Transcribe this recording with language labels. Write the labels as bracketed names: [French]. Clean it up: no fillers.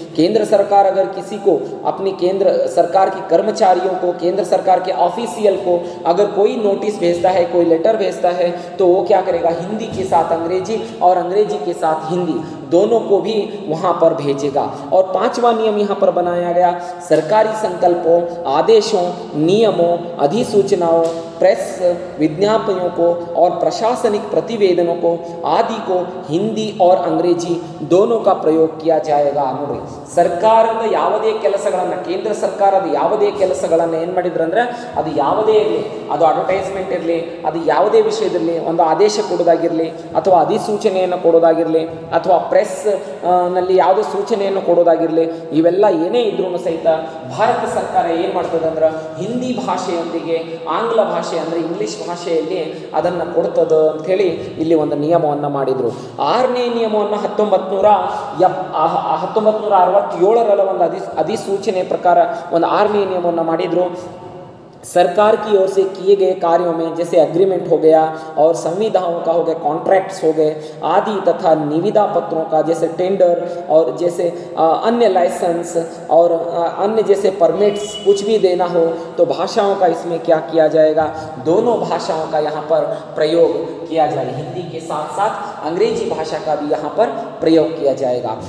[Hindi] केंद्र सरकार अगर किसी को अपनी केंद्र सरकार के कर्मचारियों को, केंद्र सरकार के ऑफिशियल को अगर कोई नोटिस भेजता है, कोई लेटर भेजता है, तो वो क्या करेगा, हिंदी के साथ अंग्रेजी और अंग्रेजी के साथ हिंदी दोनों को भी वहाँ पर भेजेगा। और 5वां नियम यहाँ पर बनाया गया, सरकारी संकल्पों, आदेशों, नियमों, अधिसूचनाओं, प्रेस विज्ञापनों को और प्रशासनिक प्रतिवेदनों को आदि को हिंदी और अंग्रेजी दोनों का प्रयोग किया जाएगा। [Kannada] ನೋಡಿ, ಸರ್ಕಾರದ ಯಾವುದೇ ಕೆಲಸಗಳನ್ನು, ಕೇಂದ್ರ ಸರ್ಕಾರದ ಯಾವುದೇ ಕೆಲಸಗಳನ್ನು ಏನು ಮಾಡಿದ್ರಂದ್ರೆ, ಅದು ಯಾವುದೇ ಇರಲಿ, ಅದು ಅಡ್ವರ್ಟೈಸ್ಮೆಂಟ್ ಇರಲಿ, ಅದು ಯಾವುದೇ ವಿಷಯದಲ್ಲಿ ಒಂದು ಆದೇಶ ಕೊಡೋದಾಗಿರಲಿ ಅಥವಾ ಅಧಿಸೂಚನೆಯನ್ನು ಕೊಡೋದಾಗಿರಲಿ ಅಥವಾ ಪ್ರೆಸ್ ನಲ್ಲಿ ಯಾವುದೇ ಸೂಚನೆಯನ್ನು ಕೊಡೋದಾಗಿರಲಿ, ಇವೆಲ್ಲ ಏನೇ ಇದ್ರೂ ಸಹಿತ ಭಾರತ ಸರ್ಕಾರ ಏನು ಮಾಡ್ತದೆ ಅಂದ್ರೆ ಹಿಂದಿ ಭಾಷೆಯೊಂದಿಗೆ ಆಂಗ್ಲ ಭಾಷೆ ಅಂದರೆ ಇಂಗ್ಲಿಷ್ ಭಾಷೆಯಲ್ಲಿ ಅದನ್ನು ಕೊಡ್ತದೆ ಅಂಥೇಳಿ ಇಲ್ಲಿ ಒಂದು ನಿಯಮವನ್ನು ಮಾಡಿದರು। 6ನೇ ನಿಯಮವನ್ನು 1967ರಲ್ಲಿ ಒಂದು ಅಧಿಸೂಚನೆ ಪ್ರಕಾರ ಒಂದು 6ನೇ ನಿಯಮವನ್ನು ಮಾಡಿದರು। [Hindi] सरकार की ओर से किए गए कार्यों में जैसे एग्रीमेंट हो गया और संविदाओं का हो गया, कॉन्ट्रैक्ट्स हो गए आदि तथा निविदा पत्रों का जैसे टेंडर और जैसे अन्य लाइसेंस और अन्य जैसे परमिट्स कुछ भी देना हो तो भाषाओं का इसमें क्या किया जाएगा, दोनों भाषाओं का यहाँ पर प्रयोग किया जाए, हिंदी के साथ साथ अंग्रेजी भाषा का भी यहाँ पर प्रयोग किया जाएगा।